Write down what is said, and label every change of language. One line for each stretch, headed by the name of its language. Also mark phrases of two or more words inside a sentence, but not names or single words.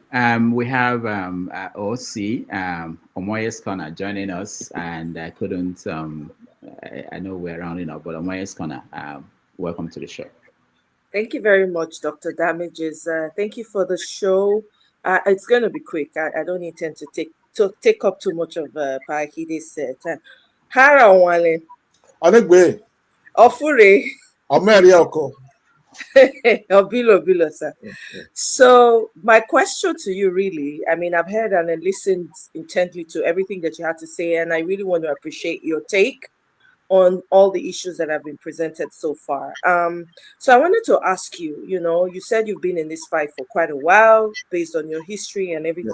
English: We have OC, Omoye's Corner, joining us, and I couldn't, I know we're rounding up, but Omoye's Corner, welcome to the show. Thank you very much, Dr. Damages. Thank you for the show. It's going to be quick. I don't intend to take up too much of Pa Ikhide's time. Hara Wale. Anegbe. Ofure. Amerioko. Obilo, sir. So my question to you, really, I mean, I've heard and listened intently to everything that you had to say, and I really want to appreciate your take on all the issues that have been presented so far. So I wanted to ask you, you said you've been in this fight for quite a while based on your history and everything.